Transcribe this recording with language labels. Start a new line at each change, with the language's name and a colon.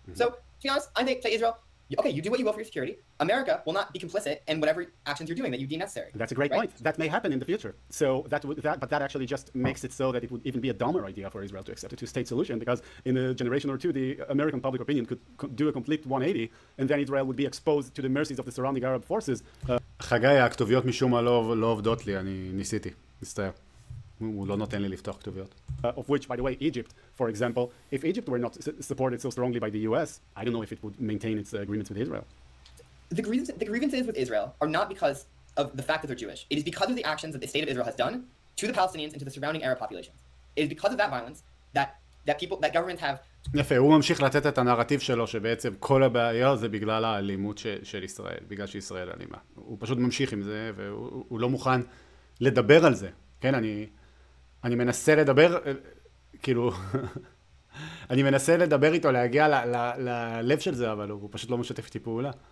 English: So, to be honest, I think to Israel, okay, you do what you will for your security. America will not be complicit in whatever actions you're doing that you deem necessary. That's a great point. That may happen in the future. So but that actually just makes it so that it would even be a dumber idea for Israel to accept a two-state solution because in a generation or two, the American public opinion could do a complete 180, and then Israel would be exposed to the mercies of the surrounding Arab forces.
Hebrew: חגי, הכתוביות משום מה לא עובדות לי, אני ניסיתי, מצטער. הוא לא נותן לי לפתוח כתוביות.
English: Of which, by the way, Egypt, for example, if Egypt were not supported so strongly by the US, I don't know if it would maintain its agreements with Israel. The grievances with Israel are not because of the fact that they're Jewish. It is because of the actions that the state of Israel has done to the Palestinians and to the surrounding Arab populations. It is because of that violence that governments have...
Hebrew: יפה, הוא ממשיך לתת את הנרטיב שלו שבעצם כל הבעיה זה בגלל האלימות של ישראל, בגלל שישראל אלימה. הוא פשוט ממשיך עם זה והוא לא מוכן לדבר על זה. כן, אני מנסה לדבר, כאילו, אני מנסה לדבר איתו, להגיע ללב של זה, אבל הוא פשוט לא משתף איתי פעולה.